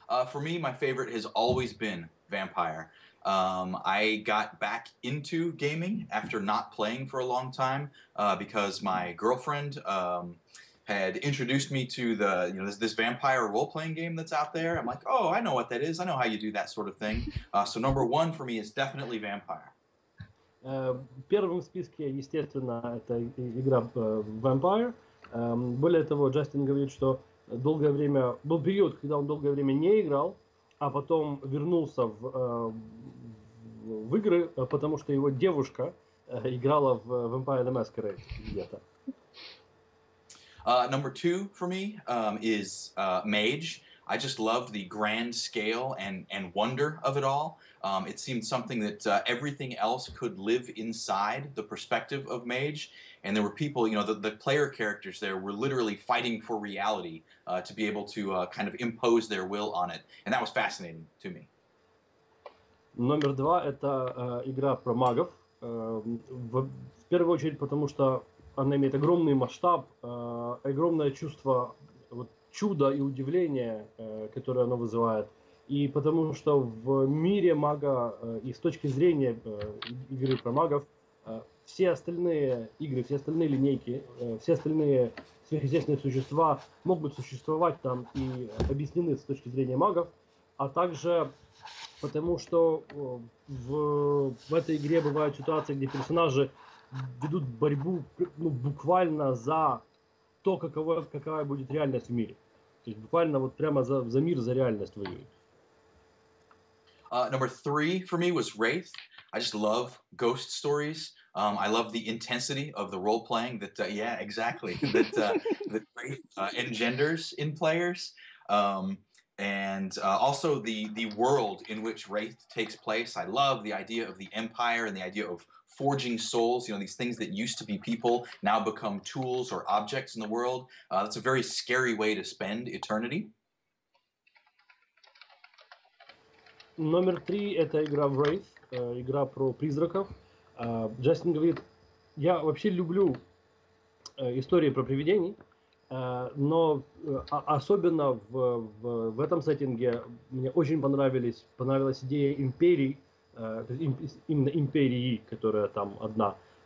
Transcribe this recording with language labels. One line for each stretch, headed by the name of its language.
English: For me, my favorite has always been Vampire. I got back into gaming after not playing for a long time because my girlfriend had introduced me to this vampire role-playing game that's out there. I'm like, oh, I know what that is. I know how you do that sort of thing. So number 1 for me is definitely Vampire.
Russian: Первым в списке, естественно, это игра Vampire. Более того, Джастин говорит, что долгое время был период, когда он долгое время не играл, а потом вернулся в игры, потому что его девушка играла в Vampire the Masquerade где-то.
English: Number 2 for me is Mage. I just love the grand scale and wonder of it all. It seemed something that everything else could live inside the perspective of Mage. And there were people, the player characters there were literally fighting for reality to be able to kind of impose their will on it. And that was fascinating to me.
Russian: Номер 2 это игра про магов. В первую очередь, потому что она имеет огромный масштаб, огромное чувство чуда и удивления, которое она вызывает. И потому что в мире мага и с точки зрения игры про магов, все остальные игры, все остальные линейки, все остальные сверхъестественные существа могут существовать там и объяснены с точки зрения магов, а также потому что в этой игре бывают ситуации, где персонажи ведут борьбу буквально за то, какая будет реальность в мире. То есть буквально вот прямо за мир, за реальность воюют.
English: Number 3 for me was Wraith. I just love ghost stories. I love the intensity of the role playing that, yeah, exactly, that Wraith engenders in players. And also the world in which Wraith takes place. I love the idea of the Empire and the idea of forging souls, these things that used to be people now become tools or objects in the world. That's a very scary way to spend eternity.
Russian: Номер 3 это игра Wraith, игра про призраков. Джастин говорит, я вообще люблю истории про привидений, но особенно в этом сеттинге мне очень понравилась идея империй, именно империи, которая там одна.